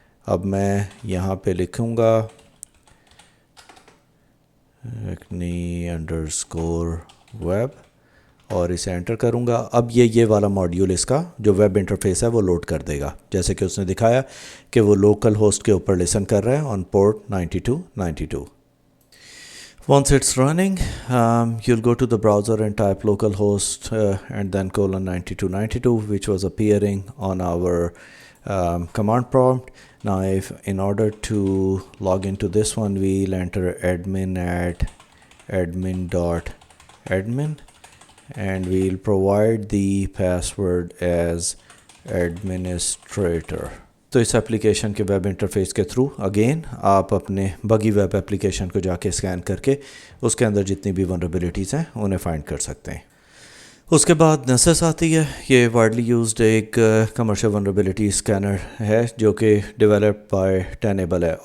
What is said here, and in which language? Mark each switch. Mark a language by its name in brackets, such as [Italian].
[Urdu] اب میں یہاں پہ لکھوں گا rekni_web اور اسے انٹر کروں گا. اب یہ والا ماڈیول اس کا جو ویب انٹرفیس ہے وہ لوڈ کر دے گا جیسے کہ اس نے دکھایا کہ وہ لوکل ہوسٹ کے اوپر لسن کر رہا ہے آن port 9292. [English] Once it's running, you'll go to the browser and type localhost and then :9292 which was appearing on our command prompt. Now in order to log into this one we'll enter admin at admin.admin and we'll provide the password as administrator. [Urdu] تو اس application کے web interface کے through again آپ اپنے بگی web application کو جا کے scan کر کے اس کے اندر جتنی بھی ونربلٹیز ہیں انہیں فائنڈ کر سکتے ہیں. اس کے بعد نسس آتی ہے. یہ وائڈلی یوزڈ ایک کمرشل ونربلٹی اسکینر ہے جو کہ ڈیولپ بائی Tenable ہے.